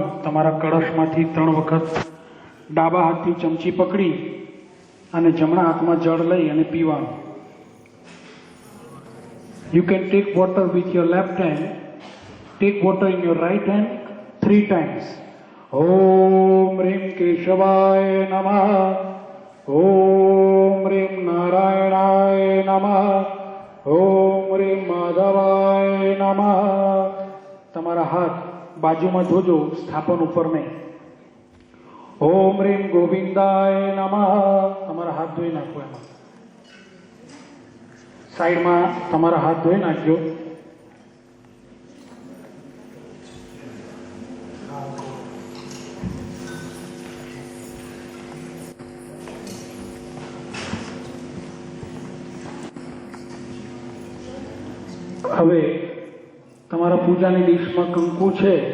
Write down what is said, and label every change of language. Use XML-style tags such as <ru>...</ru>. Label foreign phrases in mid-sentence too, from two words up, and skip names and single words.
<gu>તમારા કળશમાંથી 3 વખત ડાબા હાથથી ચમચી પકડી અને જમણા હાથમાં જળ લઈ અને પીવાનું.</gu> <en>You can take water with your left hand. Take water in your right hand 3 times.</en> <sa>ओम रीम केशवाय नमः. ओम रीम नारायणाय नमः. ओम रीम माधवाय नमः.</sa> <gu>તમારા હાથ બાજુમાં જોજો, સ્થાપન ઉપર નહીં.</gu> <sa>ઓમ રીમ ગોવિંદાય નમઃ.</sa> <gu>તમારા હાથ ધોઈ નાખો. એમાં સાઈડમાં તમારા હાથ ધોઈ નાખજો. હવે તમારા પૂજાની ડીશમાં કંકુ છે,</gu>